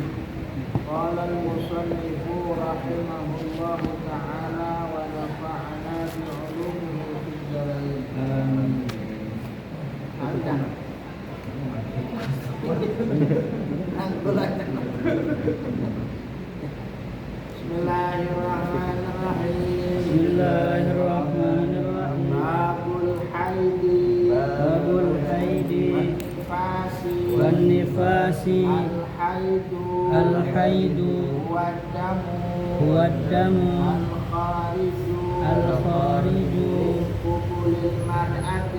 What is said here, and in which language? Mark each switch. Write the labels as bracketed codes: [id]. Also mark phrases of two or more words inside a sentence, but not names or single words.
[ar] قال المصنف رحمه الله تعالى ونفعنا بعلومه في الدارين. Amin. Bismillahirrahmanirrahim. Bismillahirrahmanirrahim. باب الحيض. باب الحيض Nifasi. والنفاس. الحيض. الحيض هو الدم. الخارج الخارج قبل المرأة.